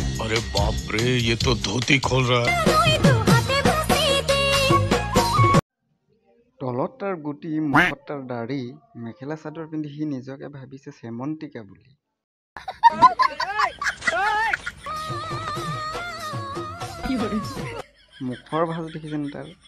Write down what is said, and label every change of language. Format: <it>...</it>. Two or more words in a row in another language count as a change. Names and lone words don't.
<hi>अरे बाप रे, ये तो धोती खोल रहा है।</hi> <as>তলত তাৰ গুটি মুখত তাৰ দাড়ি মেখেলা চাদৰ পিন্ধি সি নিজকে ভাবিছে সেমন্তিকা বুলি মুখৰ ভাজ দেখিছেন তাৰ</as>